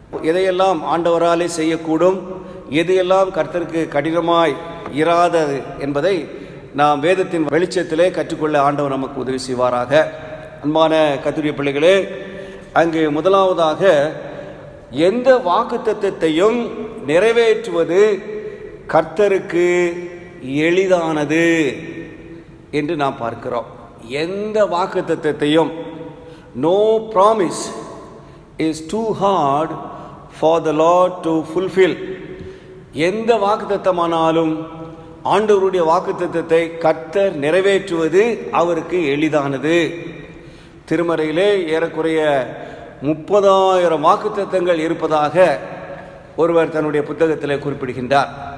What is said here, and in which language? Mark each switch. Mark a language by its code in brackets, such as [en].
[ta] எதையெல்லாம் ஆண்டவராலே செய்யக்கூடும், எதையெல்லாம் கர்த்தருக்கு கடினமாய் இராதது என்பதை நாம் வேதத்தின் வெளிச்சத்திலே கற்றுக்கொள்ள ஆண்டவர் நமக்கு உதவி செய்வாராக. அன்பான கர்த்தருடைய பிள்ளைகளே, அங்கு முதலாவதாக எந்த வாக்குத்தத்தத்தையும் நிறைவேற்றுவது கர்த்தருக்கு எளிதானது என்று நாம் பார்க்கிறோம். எந்த வாக்குத்தத்தத்தையும், [en] no promise is too hard for the Lord to fulfill. [ta] எந்த வாக்குத்தத்தமானாலும் ஆண்டவருடைய வாக்குத்தத்தத்தை கர்த்தர் நிறைவேற்றுவது அவருக்கு எளிதானது. திருமறையிலே ஏறக்குறைய 30,000 வாக்குத்தத்தங்கள் இருப்பதாக ஒருவர் தன்னுடைய புத்தகத்திலே குறிப்பிடுகின்றார்.